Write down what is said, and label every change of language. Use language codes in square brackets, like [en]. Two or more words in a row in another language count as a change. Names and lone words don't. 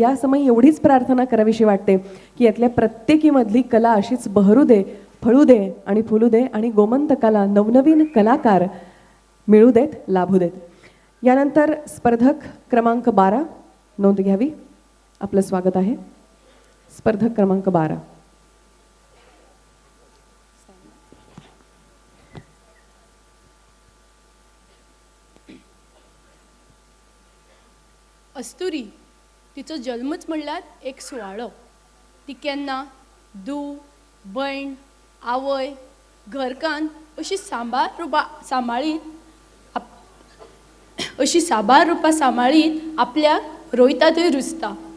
[mr] या समय एवढीच प्रार्थना करावीशी वाटते की यातल्या प्रत्येकीमधली कला अशीच बहरू दे, फळू दे आणि फुलू दे आणि गोमंतकाला नवनवीन कलाकार मिळू देत, लाभू देत. यानंतर स्पर्धक क्रमांक 12 नोंद घ्यावी. आपलं स्वागत आहे. स्पर्धक क्रमांक 12. [kok] अस्तुरी तिचो जल्मच म्हणल्यार एक सुवाळो. ती केन्ना धूव, भयण, आवय, घरकान्न अशी साबार रुपां सांबाळीत आपल्याक रोयता थंय रुजता.